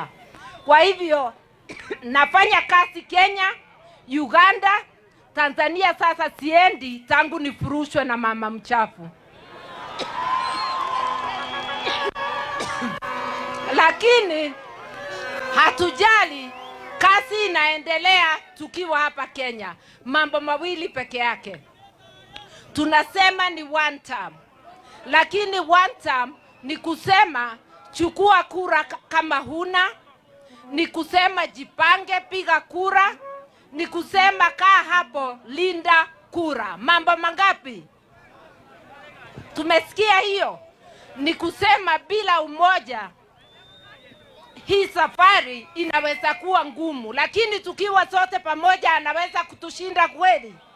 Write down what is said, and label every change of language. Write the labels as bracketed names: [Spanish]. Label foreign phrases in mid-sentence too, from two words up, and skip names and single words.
[Swahili] Kwa hivyo nafanya kazi Kenya, Uganda, Tanzania sasa siendi tangu nifurushwe na mama mchafu. Lakini hatujali, kazi inaendelea tukiwa hapa Kenya. Mambo mawili peke yake. Tunasema ni [English] one term. [Swahili] Lakini [English] one term [Swahili] ni kusema chukua kura kama huna, ni kusema jipange piga kura, ni kusema kaa hapo linda kura. Mambo mangapi? Tumesikia hiyo. Ni kusema bila umoja hii safari inaweza kuwa ngumu, lakini tukiwa sote pamoja anaweza kutushinda kweli.